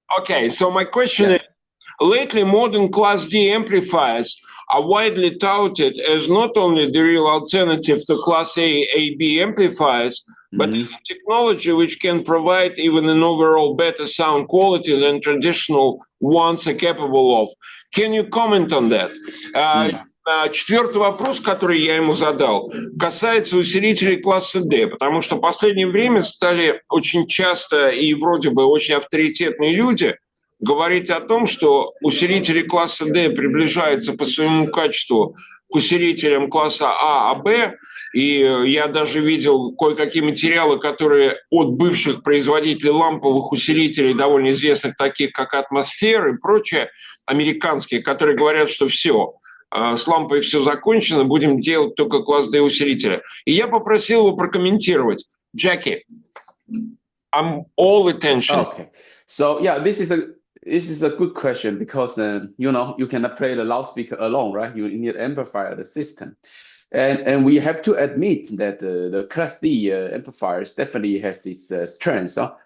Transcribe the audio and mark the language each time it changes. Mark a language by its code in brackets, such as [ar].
[en] Okay, so my question is, lately modern Class D amplifiers are widely touted as not only the real alternative to Class A, AB amplifiers, but as a technology which can provide even an overall better sound quality than traditional ones are capable of. Can you comment on that? [ru] Четвертый вопрос, который я ему задал, касается усилителей класса D, потому что в последнее время стали очень часто и вроде бы очень авторитетные люди говорить о том, что усилители класса D приближаются по своему качеству к усилителям класса А, Б, и я даже видел кое-какие материалы, которые от бывших производителей ламповых усилителей, довольно известных, таких как Атмосфера и прочее, американские, которые говорят, что все, с лампой все закончено, будем делать только класс D усилителя. И я попросил его прокомментировать. [en] Jacky, I'm all attention. Okay. So yeah, this is a good question because you cannot play the loudspeaker alone, right? You need to amplify the system, and we have to admit that the Class D amplifiers definitely has its strengths.